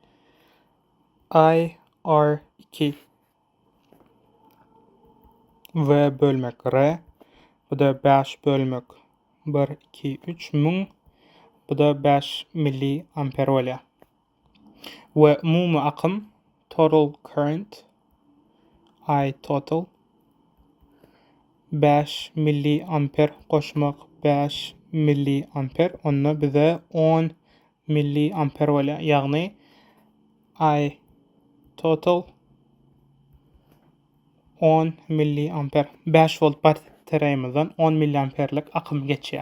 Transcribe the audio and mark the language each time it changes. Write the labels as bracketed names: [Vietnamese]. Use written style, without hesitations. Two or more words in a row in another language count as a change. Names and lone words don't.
[Turkmen] I R2 V bölmek R. Bu da 5 bölmek 1, 2, 3 1000. Bu da 5 miliamper bolýar. Ve umumy akym [English] total current [Turkmen] I total 5 miliamper goşmak 5 miliamper, onda bize 10 miliamper bolýar. Ýagny I total 10 miliamper. 5 volt bataryýamyzdan 10 miliamperlik akym geçýär.